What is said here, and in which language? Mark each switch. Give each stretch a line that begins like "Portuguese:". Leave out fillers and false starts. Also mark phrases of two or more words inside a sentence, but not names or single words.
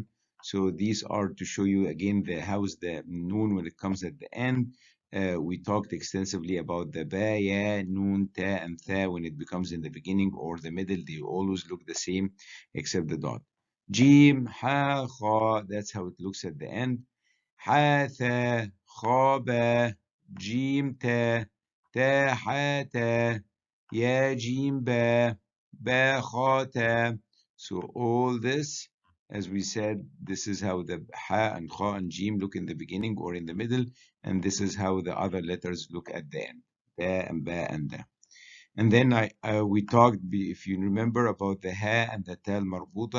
English: So these are to show you again how's the noon when it comes at the end. We talked extensively about the
Arabic: ba, ya, noon, ta,
English: and tha when it becomes in the beginning or the middle. They always look the same except the dot.
Arabic: Jim, ha, kha,
English: that's how it looks at the end.
Arabic: Ha, tha, kha, ba, jim, ta, ta, ha, ta. Ya jim ba, ba khata.
English: So all this, as we said, this is how the ha and kha and jim look in the beginning or in the middle, and this is how the other letters look at the end, ba and ba and da. And then we talked, if you remember, about the ha and the
Arabic: tal marbuta.